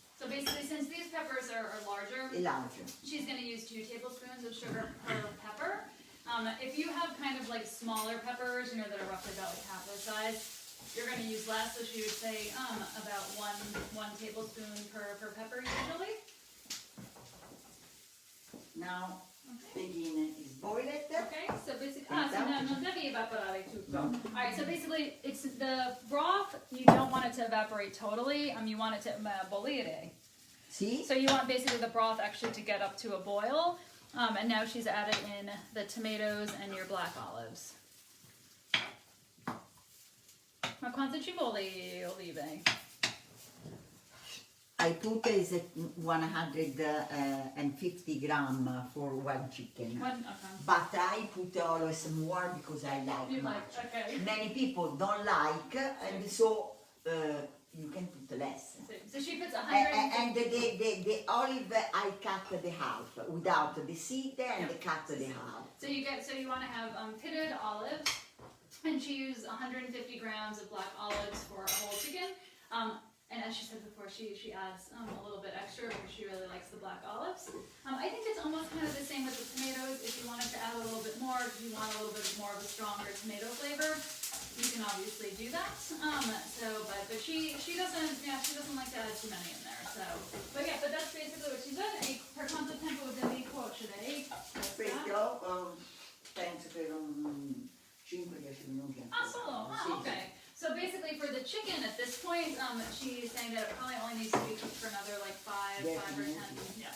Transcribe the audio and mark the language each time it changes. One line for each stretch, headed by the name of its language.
English: So basically, since these peppers are larger, she's going to use 2 tablespoons of sugar per pepper. If you have kind of like smaller peppers, that are roughly about like half the size, you're going to use less, so she would say about one tablespoon per pepper usually. Now, begin is boiled. Okay, so basically,
Italian: non devi evaporare tutto.
English: Alright, so basically, it's the broth, you don't want it to evaporate totally, you want it to bollire. See? So you want basically the broth actually to get up to a boil, and now she's added in the tomatoes and your black olives.
Italian: Ma quanto ci vuole olive?
English: I put is 150 gram for one chicken. But I put always more because I like much. Okay. Many people don't like, and so you can put less. So she puts 150. And the olive I cut the half without the seed and cut the half. So you want to have pitted olives, and she used 150 grams of black olives for a whole chicken. And as she said before, she adds a little bit extra because she really likes the black olives. I think it's almost kind of the same with the tomatoes. If you wanted to add a little bit more, if you want a little bit more of a stronger tomato flavor, you can obviously do that. But she doesn't like to add too many in there. But that's basically what she did.
Italian: Per quanto tempo devi cuocere? Questo penso per 5-10 minuti. Solo? Okay.
English: So basically for the chicken at this point, she's saying that it probably only needs to be cooked for another like 5 or 10 minutes.